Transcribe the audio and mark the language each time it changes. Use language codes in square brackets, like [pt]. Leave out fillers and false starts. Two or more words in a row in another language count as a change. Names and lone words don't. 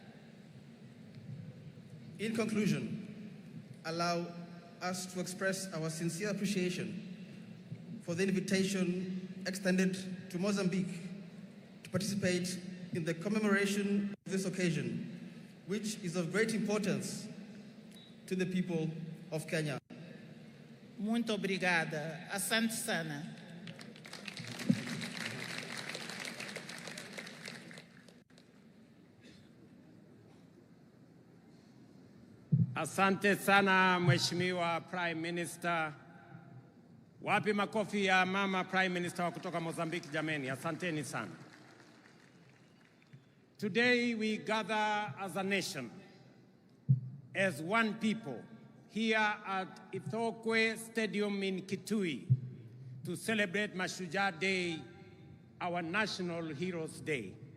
[en] In conclusion, allow us to express our sincere appreciation for the invitation extended to Mozambique to participate in the commemoration of this occasion, which is of great importance to the people of Kenya. [pt] Muito obrigada. [sw] Asante sana. Asante sana Mheshimiwa [en] Prime Minister. [sw] Wapi makofi ya mama [en] Prime Minister [sw] wa kutoka Mozambique jameni. Asanteni sana. [en] Today we gather as a nation, as one people, here at ITHOOKWE Stadium in KITUI to celebrate Mashujaa Day, our National Heroes Day.